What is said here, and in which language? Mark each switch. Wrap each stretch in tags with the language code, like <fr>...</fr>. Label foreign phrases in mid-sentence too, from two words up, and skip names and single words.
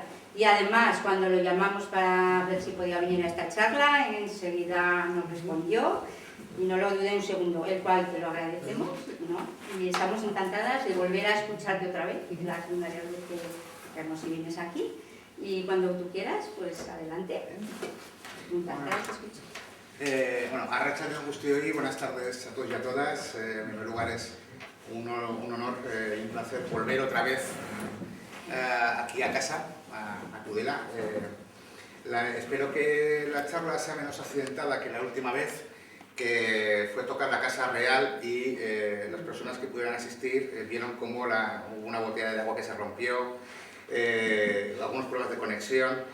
<es>Y además, cuando lo llamamos para ver si podía venir a esta charla, enseguida nos respondió y no lo dudé un segundo, el cual te lo agradecemos, ¿no? Y estamos encantadas de volver a escucharte otra vez, es la segunda vez que nos vienes aquí. Y cuando tú quieras, pues adelante. Encantadas de escuchar.</es> <eu>Bueno, Arratsaldeon guztioi,</eu> <es>buenas tardes a todos y a todas. En primer lugar es un honor y un placer volver otra vez aquí a casa, a Tudela. Espero que la charla sea menos accidentada que la última vez, que fue tocar la Casa Real y las personas que pudieran asistir vieron cómo hubo una botella de agua que se rompió, algunos problemas de conexión.</es>